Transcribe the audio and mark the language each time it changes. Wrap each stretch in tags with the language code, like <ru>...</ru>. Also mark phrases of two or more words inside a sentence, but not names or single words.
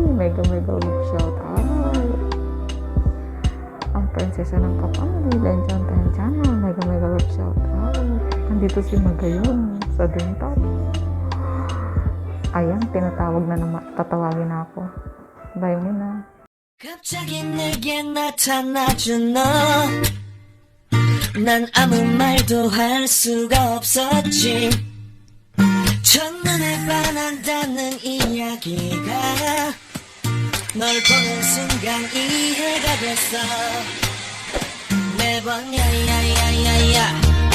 <en>Mega love shoutout.</en> <tl>Ang prinsesa ng kapamilya. Lenjan tayong channel.</tl> <en>Mega love shoutout.</en> <tl>Nandito si Magayon sa dental. Ayan, tinatawag na naman. Tatawagin na ako. Bye na.</tl> <ko>갑자기 내게 나타나준 너 난 아무 말도 할 수가 없었지 첫눈에 반한다는 이야기가 널 보는 순간 이해가 됐어 매번 야야야야야</ko>